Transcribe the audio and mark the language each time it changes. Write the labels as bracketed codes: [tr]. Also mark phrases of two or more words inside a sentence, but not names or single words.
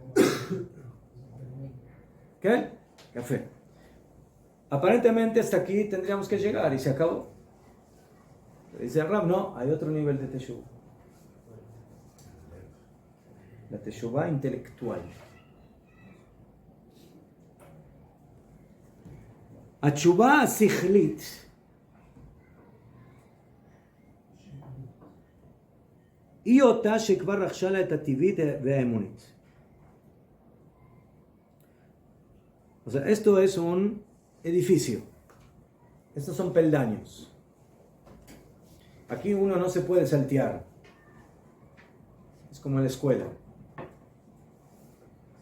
[es] ¿Qué? Café. Aparentemente hasta aquí tendríamos que llegar y se acabó. Dice el Rab, no, hay otro nivel de teshuvah. la teshuvá intelectual. [he] התשובה השכלית היא אותה שכבר רכשה לה את הטבעית והאמונית. [es] O sea, esto es un edificio. Estos son peldaños. Aquí uno no se puede saltear. Es como en la escuela. ¿Sí?